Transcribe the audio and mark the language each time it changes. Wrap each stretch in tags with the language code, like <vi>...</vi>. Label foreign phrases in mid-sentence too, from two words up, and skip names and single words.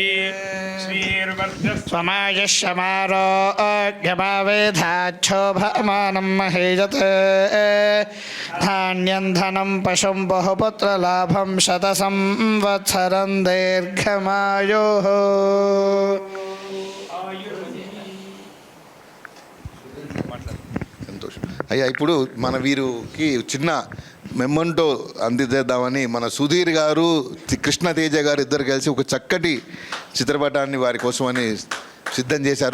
<sa>स्वमायुष्यमारोग्यमावेधाच्छोभमानं महेजते धान्यं धनं पशुं बहुपुत्रलाभं शतसंवत्सरं दीर्घमायुः।</sa> <te>సంతోషం. అయ్యా ఇప్పుడు మన వీరికి చిన్న మెమంటో అందిద్దామని మన సుధీర్ గారు కృష్ణ తేజ గారు ఇద్దరు కలిసి ఒక చక్కటి చిత్రపటాన్ని వారి కోసం అని సిద్ధం చేశారు.</te>